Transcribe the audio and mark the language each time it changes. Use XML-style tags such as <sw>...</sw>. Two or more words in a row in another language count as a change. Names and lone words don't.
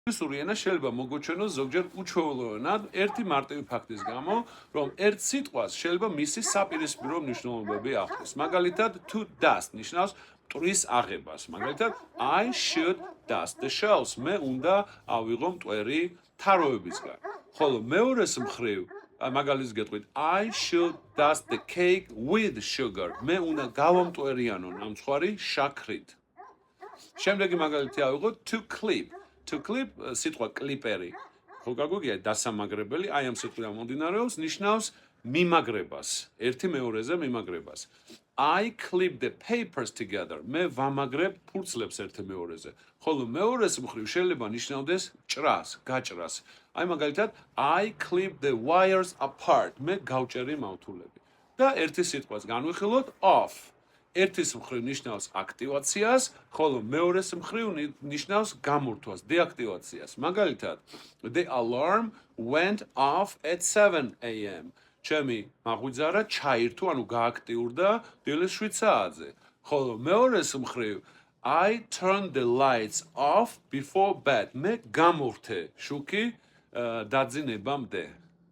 <ka>ინგლისური ენა შეიძლება მოგოჩვენოს ზოგჯერ უჩვეულოვნად ერთი მარტივი ფაქტის გამო, რომ ერთ სიტყვას შეიძლება მისი საპირისპირო მნიშვნელობები ახლოს. მაგალითად,</ka> <en>to dust</en> <ka>ნიშნავს მტვრის აღებას. მაგალითად,</ka> <en>I should dust the shelves.</en> <ka>მე უნდა ავიღო მტვერი თაროებისგან. ხოლო მეორეს მხრივ მაგალითს გეტყვით</ka> <en>I should dust the cake with sugar.</en> <ka>მე უნდა გავამტვერიანო ნამცხვარი შაქრით. შემდეგი მაგალითი ავიღოთ</ka> <en>to clip. To clip</en> <ka>სიტყვა კლიპერი. ხო გაგუგია დასამაგრებელი, აი ამ სიტყვიდან მომდინარეობს, ნიშნავს მიმაგრებას, ერთი მეორეზე მიმაგრებას.</ka> <en>I clip the papers together.</en> <ka>მე ვამაგრებ ფურცლებს ერთი მეორეზე. ხოლო მეორეს მხრივ შეიძლება ნიშნავდეს ჭრას, გაჭრას. აი მაგალითად</ka> <en>I clip the wires apart.</en> <ka>მე გავჭერი მავთულები. და ერთი სიტყვას განვიხილოთ off. ერთის მხრივ ნიშნავს აქტივაციას, ხოლო მეორეს მხრივ ნიშნავს გამურთვას, დეაქტივაციას. მაგალითად,</ka> <en>the alarm went off at 7 AM.</en> <ka>ჩემი მაღვიძარა ჩაირთო, ანუ გააქტიურდა დილის 7 საათზე. ხოლო მეორეს მხრივ</ka> <en>I turned the lights off before bed.</en> <ka>მე გამურთე შუქი დაძინებამდე.</ka>